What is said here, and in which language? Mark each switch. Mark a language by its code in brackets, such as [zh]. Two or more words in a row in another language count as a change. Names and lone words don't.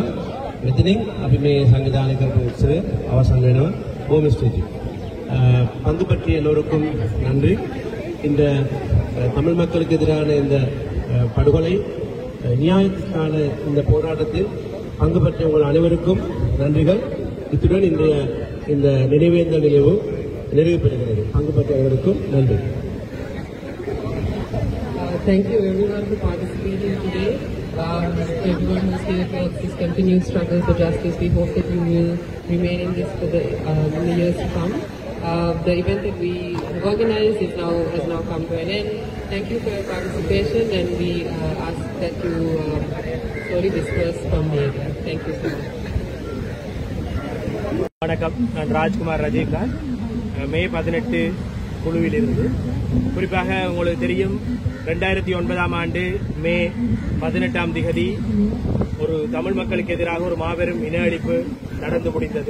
[si] මෙතනින් අපි මේ සංවිධානය කරපු උත්සවය අවසන් වෙනවා. බොහොම ස්තුතියි. [ta] பங்கு பற்றிய எல்லோருக்கும் நன்றி. இந்த தமிழ் மக்களுக்கு எதிரான இந்த படுகொலை நியாயத்திற்கான இந்த போராட்டத்தில் பங்கு பற்றிய உங்கள் அனைவருக்கும் நன்றிகள். இத்துடன் இன்றைய இந்த நினைவேந்தல் நிகழ்வு நிறைவு பெறுகிறது. பங்கு பற்றிய அனைவருக்கும் நன்றி. [en] Thank you everyone for participating today. Everyone who's here for this continued struggle for justice. We hope that you will remain in this for the years to come. The event that we organized has now come to an end. Thank you for your participation, and we ask that you slowly disperse from the area. Thank you so much. [ta] வணக்கம், நான் ராஜ்குமார் ரஜினிகாந்த், மே 18 குழுவிலிருந்து. குறிப்பாக உங்களுக்கு தெரியும், 2009ஆம் ஆண்டு மே 18ஆம் திகதி ஒரு தமிழ் மக்களுக்கு எதிராக ஒரு மாபெரும் இன அழிப்பு நடந்து முடிந்தது.